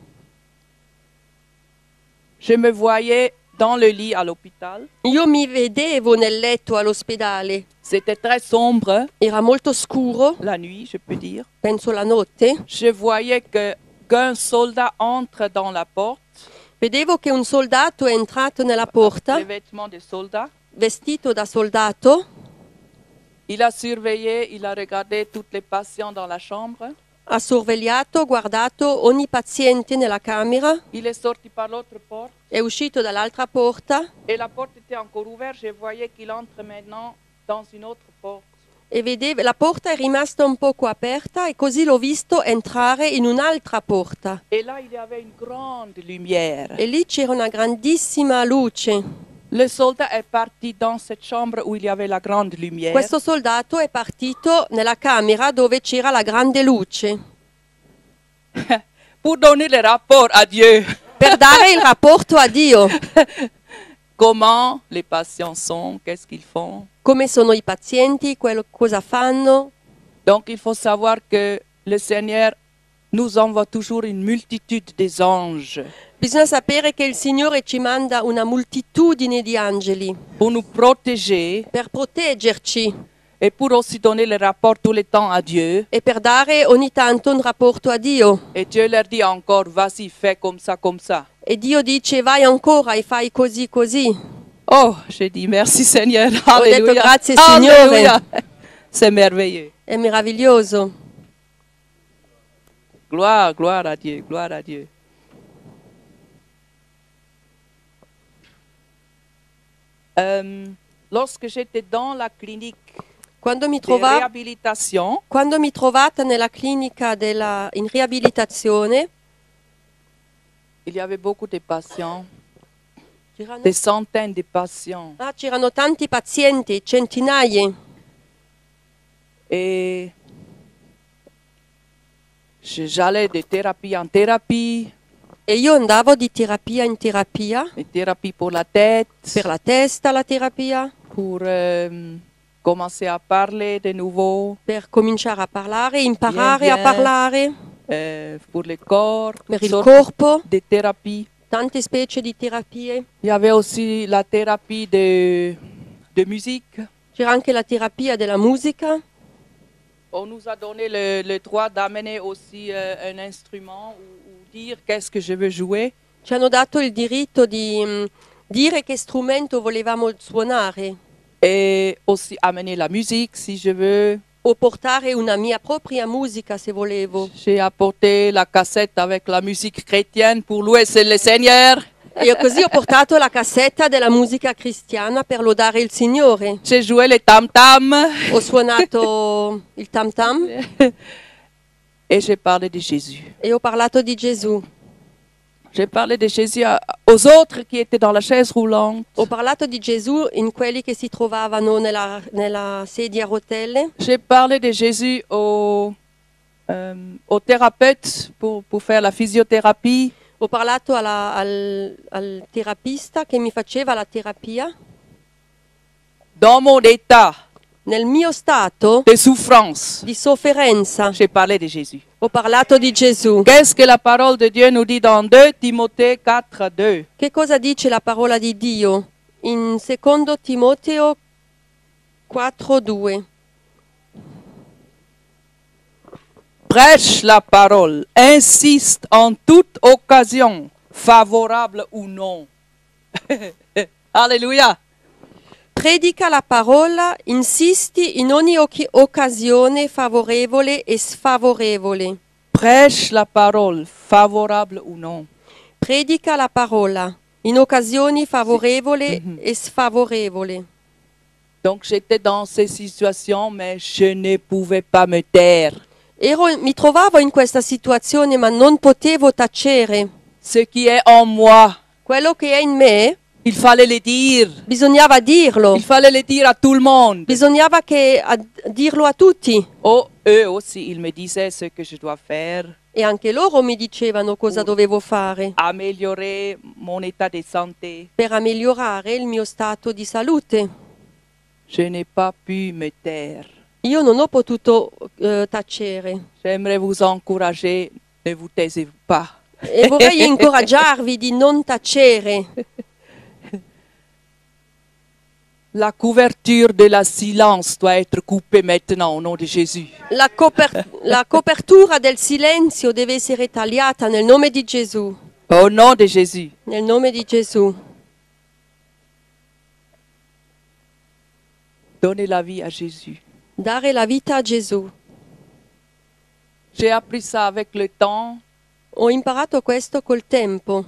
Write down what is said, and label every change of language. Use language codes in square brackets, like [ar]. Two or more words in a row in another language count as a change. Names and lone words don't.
[fr] je me voyais dans le lit à l'hôpital. [it] io mi vedevo nel letto all'ospedale. [fr] C'était très sombre, [it] Era molto scuro, [fr] la nuit, je peux dire. [it] penso la notte. [fr] Je voyais qu'un soldat entre dans la porte, [it] Vedevo che un soldato è entrato nella [fr] les [it] porta, [fr] vêtements de soldat. [it] vestito da soldato. [fr] Il a surveillé, il a regardé tous les patients dans la chambre. [it] Ha sorvegliato, guardato ogni paziente nella camera, [fr] Il est sorti par l'autre porte [it] è uscito dall'altra porta [fr] et la porte était encore ouverte. Je voyais qu'il entre maintenant dans une autre porte. [it] e la porta è rimasta un poco aperta e così l'ho visto entrare in un'altra porta. [fr] Et là, il y avait une grande lumière. [it] E lì c'era una grandissima luce. [fr] Le soldat est parti dans cette chambre où il y avait la grande lumière. [it] Questo soldato è partito nella camera dove c'era la grande luce [fr] Pour donner le rapport à Dieu. [it] per dare il rapporto a Dio. [fr] Comment les patients sont, qu'est-ce qu'ils font. [it] Come sono i pazienti, cosa fanno. [fr] Donc, il faut savoir que le Seigneur nous envoie toujours une multitude des anges [it] Bisogna sapere che il Signore ci manda una moltitudine di angeli [fr] pour nous protéger [it] per proteggerci [fr] et pour aussi donner le rapport tout le temps à Dieu. [it] e per dare ogni tanto un rapporto a Dio. [fr] Et Dieu leur dit encore, vas-y, fais comme ça, comme ça. [it] E Dio dice: vai ancora e fai così così. [fr] Oh, j'ai dit merci Seigneur. [it] Ho detto: [fr] Alléluia. [it] grazie Signore. [fr] Alléluia. C'est merveilleux. [it] È meraviglioso. [fr] Gloire, gloire à Dieu, gloire à Dieu. Lorsque j'étais dans la clinique [it] Quando mi [fr] de [it] trovavo [fr] réhabilitation, [it] Quando mi trovata nella clinica in riabilitazione, [fr] il y avait beaucoup de patients, des centaines de patients. [it] c'erano tanti pazienti, centinaia, [fr] Et j'allais de thérapie en thérapie. [it] E io andavo di terapia in terapia, [fr] Une thérapie pour la tête, [it] per la testa la terapia, [fr] pour commencer à parler de nouveau, [it] per cominciare a parlare, imparare a [fr] bien. [it] parlare, [fr] pour le corps, [it] per [fr] toutes [it] il [fr] sortes [it] corpo, [fr] de thérapies. [it] tante specie di terapie. [fr] Il y avait aussi la thérapie de musique. [it] C'era anche la terapia della musica. [fr] On nous a donné le droit d'amener aussi un instrument ou dire qu'est-ce que je veux jouer. [it] Ci hanno dato il diritto di dire che strumento volevamo suonare [fr] Et aussi amener la musique si je veux. [it] o portare una mia propria musica se volevo. [fr] J'ai apporté la cassette avec la musique chrétienne pour louer le Seigneur. [it] E così ho portato la cassetta della musica cristiana per lodare il Signore. [fr] J'ai joué le tam-tam [it] Ho suonato il tam tam [fr] et j'ai parlé de Jésus. [it] e ho parlato di Gesù. [fr] J'ai parlé de Jésus aux autres qui étaient dans la chaise roulante. [it] Ho parlato di Gesù in quelli che si trovavano nella sedia a rotelle. [fr] J'ai parlé de Jésus aux thérapeutes pour faire la physiothérapie. [it] Ho parlato al terapista che mi faceva la terapia. [fr] Dans mon état [it] Nel mio stato [fr] de souffrance, [it] di sofferenza [fr] j'ai parlé de Jésus. [it] ho parlato di Gesù. [fr] Qu'est-ce que la parole de Dieu nous dit dans 2 Timothée 4, 2? [it] Che cosa dice la parola di Dio in secondo Timoteo 4:2? [fr] Prêche la parole, insiste en toute occasion, favorable ou non. Alléluia. [it] Predica la parola, insisti in ogni occasione favorevole e sfavorevole. [fr] Prêche la parole, favorable ou non. [it] Predica la parola in occasioni favorevoli e sfavorevoli. [fr] Donc j'étais dans ces situations, mais je ne pouvais pas me taire. [it] Mi trovavo in questa situazione ma non potevo tacere. [fr] Ce qui est en moi, [it] Quello che è in me [fr] il fallait le dire. [it] bisognava dirlo. [fr] Il fallait le dire à tout le monde. [it] Bisognava dirlo a tutti. [fr] Oh, eux aussi, ils me disaient ce que je dois faire, [it] E anche loro mi dicevano cosa dovevo fare [fr] améliorer mon état de santé. [it] per migliorare il mio stato di salute. [fr] Je n'ai pas pu me taire. [it] Io non ho potuto tacere. [fr] J'aimerais vous encourager, ne vous taisez-vous pas. [it] E vorrei incoraggiarvi di non tacere. [fr] La couverture de la silence doit être coupée maintenant au nom de Jésus. [it] La copertura del silenzio deve essere tagliata nel nome di Gesù. [fr] Au nom de Jésus. [it] Nel nome di Gesù. [fr] Donnez la vie à Jésus. [it] Dare la vita a Gesù. [fr] J'ai appris ça avec le temps. [it] Ho imparato questo col tempo.